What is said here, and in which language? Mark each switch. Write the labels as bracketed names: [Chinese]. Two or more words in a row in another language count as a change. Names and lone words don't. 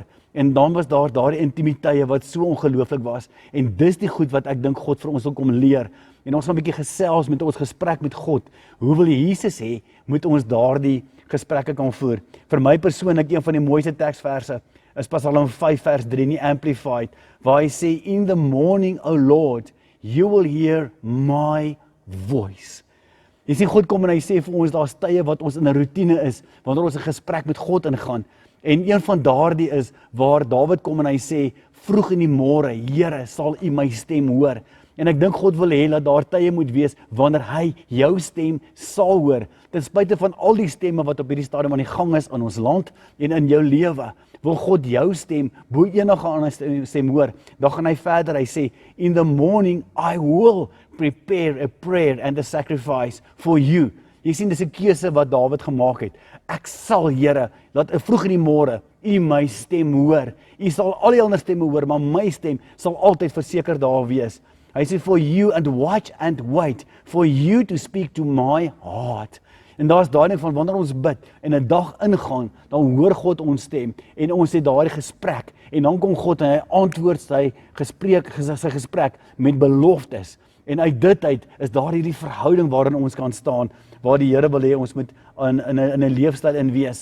[Afrikaans] En dan was daar daardie intimiteite wat so ongelooflik was. En dis die goed wat ek dink God vir ons wil kom leer. En ons gaan 'n bietjie gesels met ons gesprek met God. Hoe wil Jesus hê moet ons daardie gesprekke kan voer? Vir my persoonlik een van die mooiste teksverse is Psalm 5 vers 3 in die Amplified, waar hy sê, [English] "In the morning, O Lord, you will hear my voice." [Afrikaans] Jy sien, God kom en hy sê vir ons, daar's tye wat ons in 'n rotine is, wanneer ons 'n gesprek met God ingaan. En een van daardie is waar Dawid kom en hy sê, "Vroeg in die môre, Here, sal U my stem hoor." En ek dink God wil hê dat daar tye moet wees wanneer hy jou stem sal hoor. Ten spyte van al die stemme wat op hierdie stadium aan die gang is in ons land en in jou lewe, wil God jou stem bo enige ander stem hoor. Dan gaan hy verder, hy sê, [English] "In the morning I will prepare a prayer and a sacrifice for you." [Afrikaans] Jy sien, dis 'n keuse wat Dawid gemaak het. Ek sal, Here, laat vroeg in die môre U my stem hoor. U sal al die ander stemme hoor, maar my stem sal altyd verseker daar wees. Hy sê, [English] "For you and watch and wait, for you to speak to my heart." [Afrikaans] En daar's daai ding van wanneer ons bid en 'n dag ingaan, dan hoor God ons stem en ons het daardie gesprek en dan kom God en hy antwoord sy gesprek met beloftes. En uit dit uit is daar hierdie verhouding waarin ons kan staan, waar die Here wil hê ons moet in 'n leefstyl in wees.